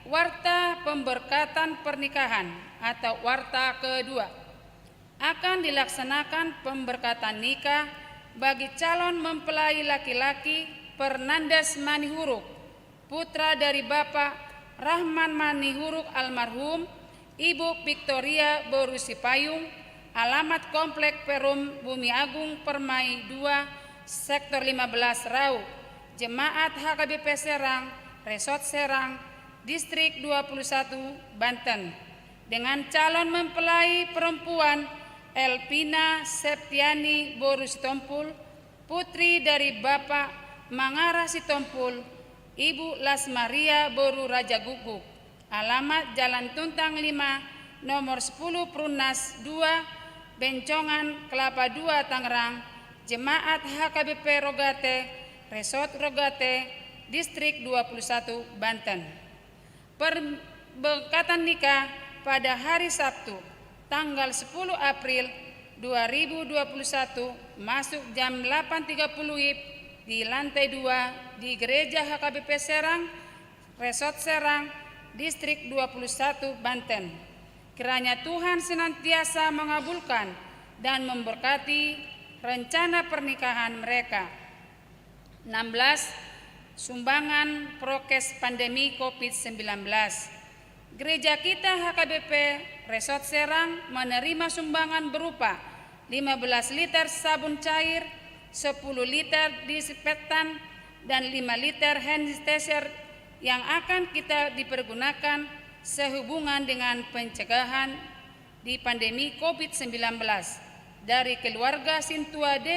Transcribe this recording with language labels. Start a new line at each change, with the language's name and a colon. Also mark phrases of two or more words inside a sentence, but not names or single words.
Indonesian: Warta pemberkatan pernikahan atau warta kedua. Akan dilaksanakan pemberkatan nikah bagi calon mempelai laki-laki Fernandes Manihuruk, putra dari Bapak Rahman Manihuruk almarhum, Ibu Victoria Boru Sipayung, alamat Komplek Perum Bumi Agung Permai 2, Sektor 15 Rau, Jemaat HKBP Serang, Resort Serang, Distrik 21 Banten, dengan calon mempelai perempuan Elpina Septiani Boru Sitompul, putri dari Bapak Mangara Sitompul, Ibu Las Maria Boru Raja Guguk, alamat Jalan Tuntang 5, nomor 10 Prunas 2, Bencongan Kelapa 2 Tangerang, Jemaat HKBP Rogate, Resort Rogate, Distrik 21 Banten. Pemberkatan nikah pada hari Sabtu, tanggal 10 April 2021, masuk jam 8.30 WIB di lantai 2 di Gereja HKBP Serang, Resort Serang, Distrik 21 Banten. Kiranya Tuhan senantiasa mengabulkan dan memberkati rencana pernikahan mereka. 16. Sumbangan prokes pandemi COVID-19. Gereja kita HKBP Resort Serang menerima sumbangan berupa 15 liter sabun cair, 10 liter disinfektan, dan 5 liter
English: hand sanitizer
Indonesian: yang akan kita dipergunakan sehubungan dengan pencegahan di pandemi COVID-19 dari keluarga Sintua D.